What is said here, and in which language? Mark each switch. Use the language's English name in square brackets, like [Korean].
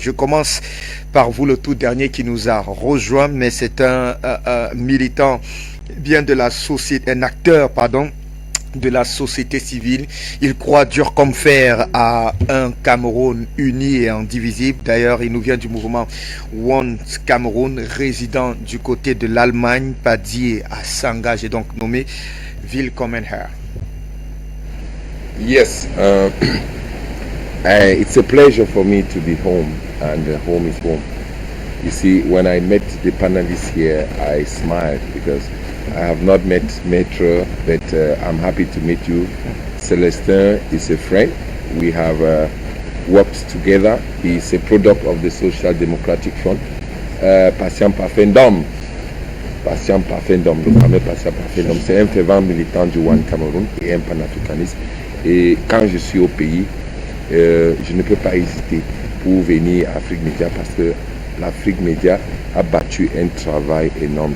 [French] Je commence par vous, le tout dernier qui nous a rejoint, mais c'est un militant bien de la société, un acteur, pardon, de la société civile. Il croit dur comme fer à un Cameroun uni et indivisible. D'ailleurs, il nous vient du mouvement One Cameroun, résident du côté de l'Allemagne, Paddy à Sangaj, et donc nommé [German] Willkommen Herr. [English] Yes, it's a pleasure for me to be home, and home is home. You see, when I met the panelists here, I smiled because I have not met Maître, but I'm happy to meet you. Celestin is a friend. We have worked together. He is a product of the Social Democratic Front. Patient Pafendom. [French] Patient Pafendom, le fameux Patient Pafendom, c'est un fervent militant du One Cameroun et un panafricaniste. Et quand je suis au pays, je ne peux pas hésiter pour venir à Afrique Média parce que l'Afrique Média a battu un travail énorme.